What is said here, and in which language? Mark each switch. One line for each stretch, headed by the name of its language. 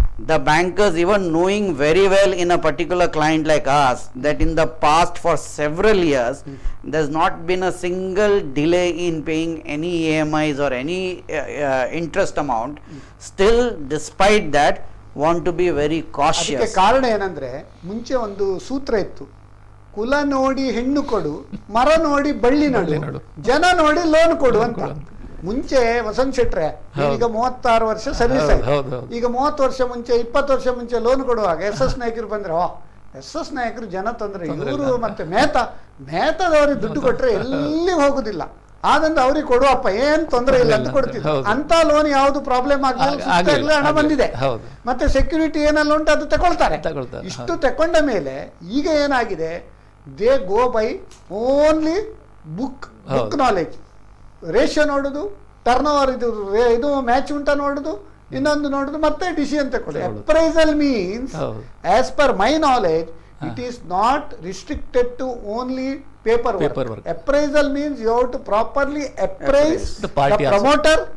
English: The bankers, even knowing very well in a particular client like us that in the past for several years there's not been a single delay in paying any EMIs or any interest amount, still despite that want to be very
Kannada: ಅದಕ್ಕೆ
English: cautious.
Kannada: ಕಾರಣ ಏನಂದ್ರೆ, ಮುಂಚೆ ಒಂದು ಸೂತ್ರ ಇತ್ತು, ಕುಲ ನೋಡಿ ಹೆಣ್ಣು ಕೊಡು, ಮರ ನೋಡಿ ಬಳ್ಳಿ ನಡು, ಜನ ನೋಡಿ ಲೋನ್ ಕೊಡು ಅಂತ. ಮುಂಚೆ ವಸಂತ್ ಶೆಟ್ರೆ ಈಗ 36 ವರ್ಷ ಸರ್ವಿಸ್ ಆಯ್ತು. ಈಗ 30 ವರ್ಷ ಮುಂಚೆ 20 ವರ್ಷ ಮುಂಚೆ ಲೋನ್ ಕೊಡುವಾಗ SS ನಾಯಕರು ಬಂದ್ರೆ, SS ನಾಯಕರು ಜನ ತಂದ್ರೆ ಇವರು ಮತ್ತೆ ಮೇಹತಾದವ್ರಿಗೆ ದುಡ್ಡು ಕೊಟ್ರೆ ಎಲ್ಲಿ ಹೋಗುದಿಲ್ಲ, ಆದಂತ ಅವ್ರಿಗೆ ಕೊಡುವಪ್ಪ ಏನ್ ತೊಂದರೆ ಇಲ್ಲ ಅಂತ ಕೊಡ್ತಿದ್ರು. ಅಂತ ಲೋನ್ ಯಾವ್ದು ಪ್ರಾಬ್ಲಮ್ ಆಗಲಿಲ್ಲ, ಹಣ ಬಂದಿದೆ, ಮತ್ತೆ ಸೆಕ್ಯೂರಿಟಿ ಏನೆಲ್ಲ ಉಂಟು ಅದು ತಗೊಳ್ತಾರೆ. ಇಷ್ಟು ತಕೊಂಡ ಮೇಲೆ ಈಗ ಏನಾಗಿದೆ,
English: They go by only book knowledge.
Kannada: Ratio ನೋಡುದು, ಟರ್ನ್ ಓವರ್ ಇದು ಮ್ಯಾಚ್ ಉಂಟಾ ನೋಡುದು, ಇನ್ನೊಂದು ನೋಡುದು, ಮತ್ತೆ ಡಿಸಿಷನ್ ತಗೊಳ್ಳಿ.
English: Appraisal means as per my knowledge it is not restricted to only paperwork. Appraisal means you have to properly appraise the promoter.